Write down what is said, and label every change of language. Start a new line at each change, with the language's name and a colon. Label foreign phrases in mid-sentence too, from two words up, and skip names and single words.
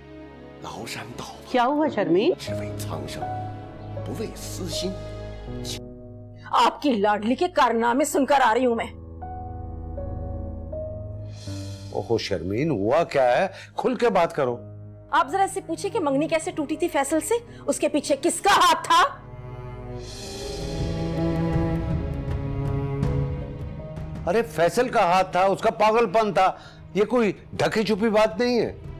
Chinese: 崂山道
Hindi: क्या हुआ शर्मी?
Chinese: 只为苍生，不为私心。
Hindi: आपकी लाडली के कारनामे सुनकर आ रही हूं मैं। ओहो शर्मीन, हुआ क्या है? खुल के बात करो। आप जरा इससे पूछिए कि मंगनी कैसे टूटी थी फैसल से, उसके पीछे किसका हाथ था? अरे फैसल का हाथ था, उसका पागलपन था, ये कोई ढकी छुपी बात नहीं है।